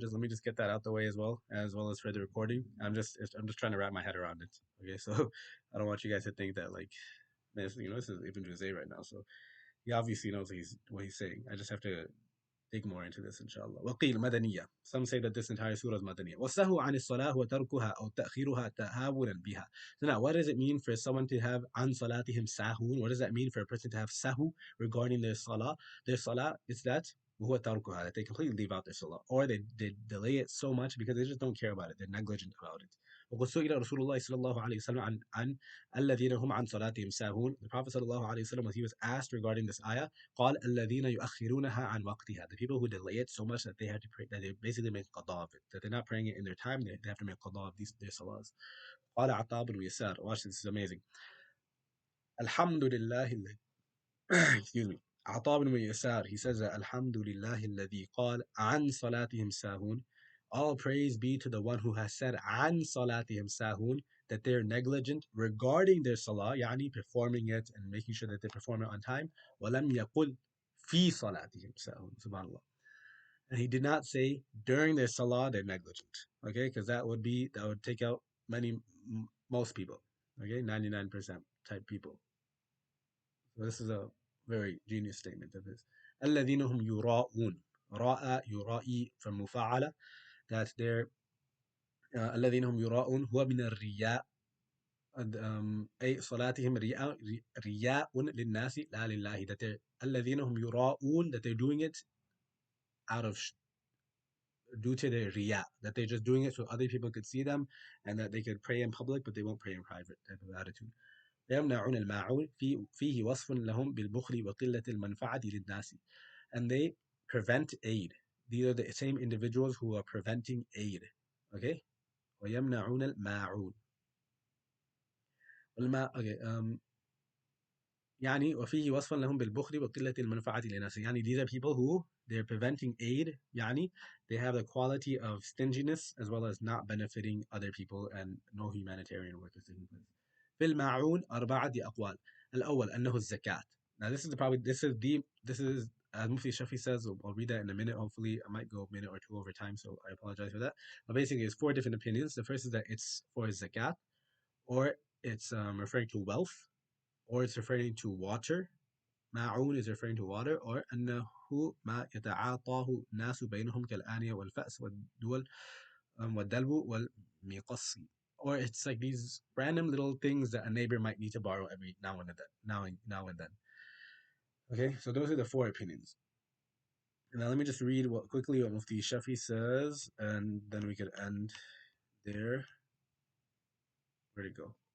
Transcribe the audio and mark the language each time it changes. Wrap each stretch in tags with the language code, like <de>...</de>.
<en>Just let me just get that out the way as well as for the recording. I'm just trying to wrap my head around it. Okay, so I don't want you guys to think that like, man, this is Ibn Juzay right now. So he obviously knows what he's saying. I just have to dig more into this, inshallah.</en> <ar>وقيل مدنية.</ar> <en>Some say that this entire surah is مدنية.</en> <ar>والسهو عن الصلاة هو تركها أو تأخيرها تهاونا بها.</ar> <en>So now, what does it mean for someone to have</en> <ar>عن صلاتهم ساهون?</ar> <en>What does that mean for a person to have sahu regarding their salah? Their salah is that</en> <ar>وهو تركها,</ar> <en>that they completely leave out their salah, or they delay it so much because they just don't care about it. They're negligent about it.</en> <ar>وقد سئل رسول الله صلى الله عليه وسلم عن الذين هم عن صلاتهم ساهون.</ar> <en>The Prophet</en> <ar>صلى الله عليه وسلم,</ar> <en>when he was asked regarding this ayah,</en> <ar>قال الذين يؤخرونها عن وقتها,</ar> <en>the people who delay it so much that they have to pray, that they basically make qada of it, that they're not praying it in their time, they have to make qada of their salahs. قال عطاء بن يسار, watch this is amazing.</en> <ar>الحمد لله</ar> <en>excuse me.</en> <ar>عطاء بن يسار,</ar> <en>he says that</en> <ar>الحمد لله الذي قال عن صلاتهم ساهون.</ar> <en>All praise be to the one who has said</en> <ar>عن صلاتهم ساهون,</ar> <en>that they're negligent regarding their salah,</en> <ar>يعني</ar> <en>performing it and making sure that they perform it on time.</en> <ar>ولم يقل في صلاتهم ساهون. Subhanallah.</ar> <en>And he did not say during their salah they're negligent. Okay, because that would take out most people. Okay, 99% type people. So this is a very genius statement of his.</en> <ar>الذين هم يراءون. راء يرائي from مفاعلة, that they're الذين هم يراءون هو من الرياء. أي صلاتهم رياء للناس لا لله,</ar> <en>that they're</en> <ar>الذين هم يراءون,</ar> <en>that they're doing it out of due to their riya, that they're just doing it so other people could see them and that they could pray in public but they won't pray in private type of attitude.</en> <ar>يمنعون الماعون فيه وصف لهم بالبخل وقلة المنفعة للناس,</ar> <en>and they prevent aid. These are the same individuals who are preventing aid.</en> <ar>Okay, ويمنعون الماعون.</ar> <en>okay,</en> <ar>يعني وفيه وصفا لهم بالبخل وقلة المنفعة للناس, يعني</ar> <en>these are people who they're preventing aid, يعني they have the quality of stinginess as well as not benefiting other people and no humanitarian work is taking place.</en> <ar>في الماعون أربعة أقوال. الأول أنه الزكاة.</ar> <en>Now this is as Mufti Shafi says, I'll read that in a minute. Hopefully, I might go a minute or two over time, so I apologize for that. But basically, it's four different opinions. The first is that it's for zakat, or it's referring to wealth, or it's referring to water.</en> <ar>ماعون</ar> <en>is referring to water, or</en> <ar>أنه ما يتعاطاه الناس بينهم كالآنية والفأس والدول والدلو والمقص.</ar> <en>Or it's like these random little things that a neighbor might need to borrow every now and then. Now and then. Okay, so those are the four opinions. Now let me just read what quickly what Mufti Shafi says, and then we could end there. Where'd it go?</en>